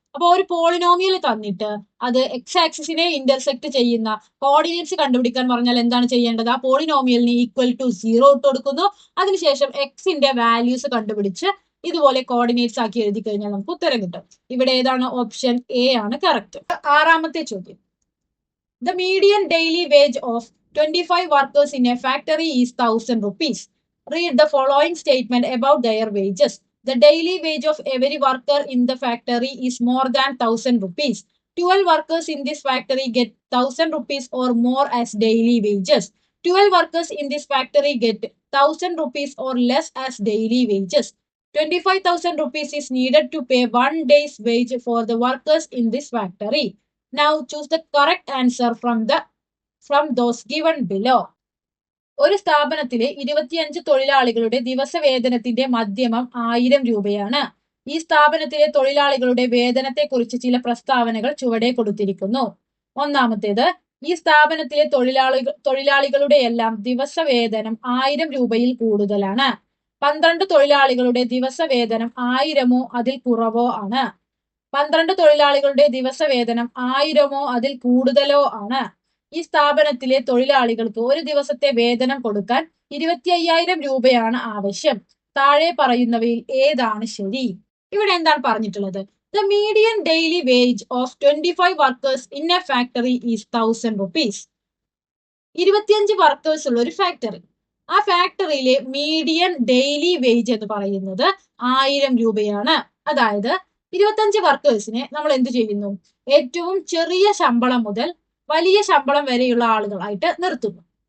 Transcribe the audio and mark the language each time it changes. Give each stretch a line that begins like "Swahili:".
Malayalam: അപ്പൊ ഒരു പോളിനോമിയൽ തന്നിട്ട് അത് എക്സ് ആക്സിസിനെ ഇന്റർസെക്ട് ചെയ്യുന്ന കോർഡിനേറ്റ്സ് കണ്ടുപിടിക്കാൻ പറഞ്ഞാൽ എന്താണ് ചെയ്യേണ്ടത്? ആ പോളിനോമിയലിന് ഈക്വൽ ടു 0 ഇട്ട് കൊടുക്കുന്നു. അതിനുശേഷം എക്സിന്റെ വാല്യൂസ് കണ്ടുപിടിച്ച് ഇതുപോലെ കോർഡിനേറ്റ്സ് ആക്കി എഴുതി കഴിഞ്ഞാൽ നമുക്ക് ഉത്തരം കിട്ടും. ഇവിടെ ഏതാണ്? ഓപ്ഷൻ എ ആണ് കറക്റ്റ്. ആറാമത്തെ ചോദ്യം.
English: The median daily wage of 25 workers in a factory is 1000 rupees. Read the following statement about their wages. The daily wage of every worker in the factory is more than 1000 rupees. 12 workers in this factory get 1000 rupees or more as daily wages. 12 workers in this factory get 1000 rupees or less as daily wages. 25,000 rupees is needed to pay 1 day's wage for the workers in this factory. Now choose the correct answer from those given below.
Malayalam: ഒരു സ്ഥാപനത്തിലെ 25 തൊഴിലാളികളുടെ ദിവസവേതനത്തിന്റെ മധ്യമം 1000 രൂപയാണ്. ഈ സ്ഥാപനത്തിലെ തൊഴിലാളികളുടെ വേതനത്തെക്കുറിച്ച് ചില പ്രസ്താവനകൾ ചുവടെ കൊടുത്തിരിക്കുന്നു. ഒന്നാമത്തേത്, ഈ സ്ഥാപനത്തിലെ തൊഴിലാളികളുടെ എല്ലാം ദിവസവേതനം 1000 രൂപയിൽ കൂടുതലാണ്. 12 തൊഴിലാളികളുടെ ദിവസവേതനം 1000-മോ അതിൽ കുറവോ ആണ്. 12 തൊഴിലാളികളുടെ ദിവസവേതനം 1000-മോ അതിൽ കൂടുതലോ ആണ്. ഈ സ്ഥാപനത്തിലെ തൊഴിലാളികൾക്ക് ഒരു ദിവസത്തെ വേതനം കൊടുക്കാൻ 25,000 രൂപയാണ് ആവശ്യം. താഴെ പറയുന്നവയിൽ ഏതാണ് ശരി? ഇവിടെ എന്താണ് പറഞ്ഞിട്ടുള്ളത്?
English: The median daily wage of 25 workers in a factory is 1000 rupees.
Malayalam: 25 workers ഉള്ള ഒരു ഫാക്ടറി. ആ ഫാക്ടറിയിലെ മീഡിയൻ ഡെയിലി വേജ് എന്ന് പറയുന്നത് 1000 രൂപയാണ്. അതായത് 25 വർക്കേഴ്സിനെ നമ്മൾ എന്ത് ചെയ്യുന്നു? ഏറ്റവും ചെറിയ ശമ്പളം മുതൽ വലിയ ശമ്പളം വരെയുള്ള ആളുകളായിട്ട് നിർത്തുന്നു.